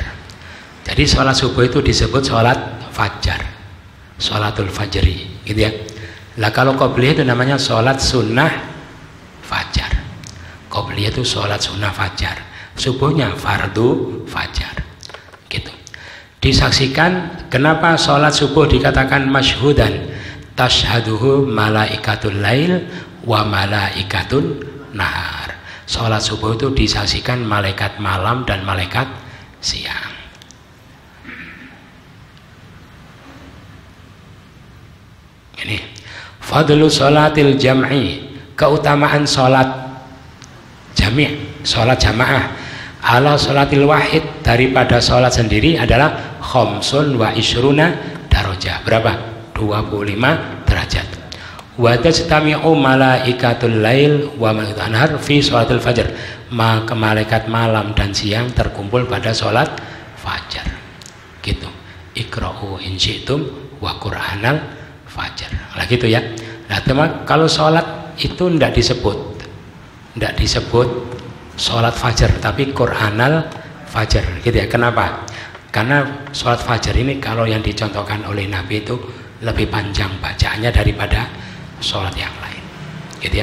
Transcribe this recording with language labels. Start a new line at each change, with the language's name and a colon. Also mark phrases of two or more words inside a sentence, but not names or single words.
Indonesian: Jadi sholat subuh itu disebut sholat fajar,
Arabic: صلاة الفجر
Indonesian: gitu ya. Lah kalau qobliyah itu namanya sholat sunnah fajar. Qobliyah itu sholat sunnah fajar, subuhnya fardu fajar gitu. Disaksikan. Kenapa sholat subuh dikatakan masyhudan?
Arabic: تشهده ملائكة الليل وملائكة النهار.
Indonesian: Sholat subuh itu disaksikan malaikat malam dan malaikat siang. Ini
Arabic: فضل صلاة الجمع,
Indonesian: keutamaan sholat jami', sholat jamaah
Arabic: على صلاة الواحد,
Indonesian: daripada sholat sendiri adalah
Arabic: خمس وعشرون درجة.
Indonesian: Berapa? 25 derajat.
Arabic: وتجتمع ملائكة الليل وملائكة النهار في صلاة الفجر,
Indonesian: maka malaikat malam dan siang terkumpul pada sholat fajar gitu.
Arabic: اقرؤوا إن شئتم وقرآن الفجر.
Indonesian: Lah gitu ya. Nah teman, kalau sholat itu tidak disebut sholat fajar, tapi
Arabic: قرآن الفجر
Indonesian: gitu ya. Kenapa? Karena sholat fajar ini kalau yang dicontohkan oleh Nabi itu lebih panjang bacaannya daripada sholat yang lain gitu ya.